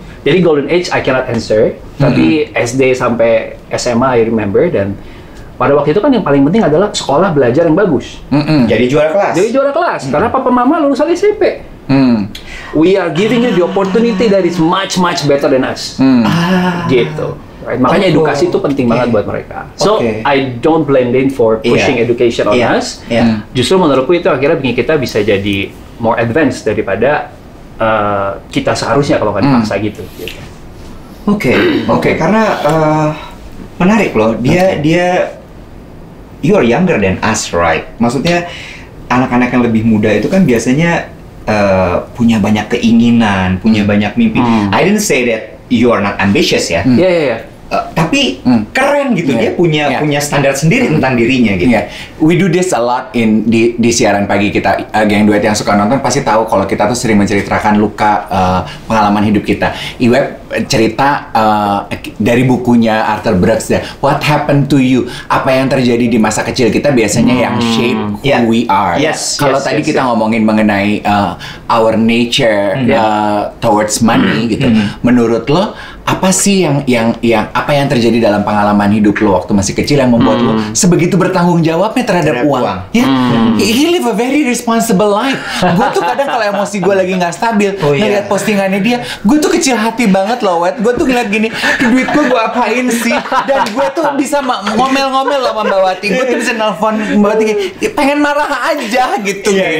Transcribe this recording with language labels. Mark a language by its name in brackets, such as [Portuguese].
[Indonesian] Jadi golden age [English] I cannot answer, [Indonesian] tapi SD sampai SMA [English] I remember, [Indonesian] dan pada waktu itu kan yang paling penting adalah sekolah belajar yang bagus. Jadi juara kelas. Karena papa mama lulusan SMP. [English] We are giving you the opportunity that is much better than us. [Indonesian] Gitu. [English] Right? [Indonesian] Makanya edukasi itu penting banget buat mereka. [English] So I don't blame them for pushing education on us. [Indonesian] Justru menurutku itu akhirnya bikin kita bisa jadi [English] more advanced [Indonesian] daripada kita seharusnya kalau nggak dipaksa gitu. Oke. Karena menarik loh. Dia [English] you are younger than us, right? [Indonesian] Maksudnya anak-anak yang lebih muda itu kan biasanya punya banyak keinginan, punya banyak mimpi. [English] I didn't say that you are not ambitious ya. [Indonesian] Iya. Tapi keren gitu, dia punya standar sendiri tentang dirinya gitu. [English] We do this a lot [Indonesian] di siaran pagi kita. Geng duet yang suka nonton pasti tahu kalau kita tuh sering menceritakan luka pengalaman hidup kita. Iweb cerita dari bukunya Arthur Brooks, What Happened to You? Apa yang terjadi di masa kecil kita biasanya yang [English] shape who we are. [Indonesian] Kalau tadi kita ngomongin mengenai [English] our nature towards money [Indonesian] gitu. Menurut lo apa sih yang apa yang terjadi dalam pengalaman hidup lo waktu masih kecil yang membuat lo sebegitu bertanggung jawabnya terhadap uang? [English] He live a very responsible life. [Indonesian] Gue tuh kadang kalau emosi gue lagi nggak stabil, ngeliat postingannya dia, gue tuh kecil hati banget loh, Wet. Gue tuh ngeliat gini, duit gue apain sih? Dan gue tuh bisa ngomel-ngomel loh sama Mbak Wati. Gue tuh bisa nelfon Mbak Wati, pengen marah aja gitu.